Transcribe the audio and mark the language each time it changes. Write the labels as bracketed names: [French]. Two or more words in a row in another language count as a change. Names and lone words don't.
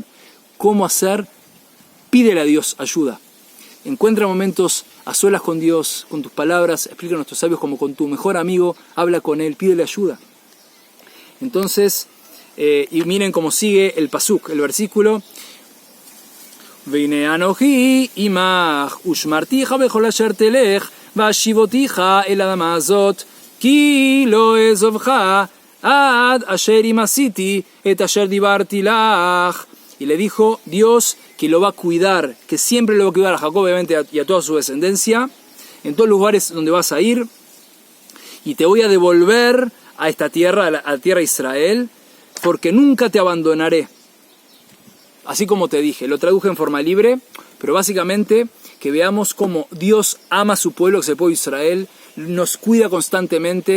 [Spanish] ¿Cómo hacer? Pídele a Dios ayuda. Encuentra momentos a solas con Dios, con tus palabras, explica a nuestros sabios como con tu mejor amigo, habla con él, pídele ayuda. Entonces, y miren cómo sigue el pasuk, el versículo. [Hebrew] והנה אנכי עמך ושמרתיך בכל אשר תלך והשבתיך אל האדמה הזאת כי לא אעזבך עד אשר אם עשיתי את אשר דברתי לך. [Spanish] Y le dijo Dios que lo va a cuidar, que siempre lo va a cuidar a Jacob, obviamente, y a toda su descendencia, en todos los lugares donde vas a ir, y te voy a devolver a esta tierra, a la tierra de Israel, porque nunca te abandonaré. Así como te dije, lo traduje en forma libre, pero básicamente que veamos cómo Dios ama a su pueblo, que es el pueblo de Israel, nos cuida constantemente.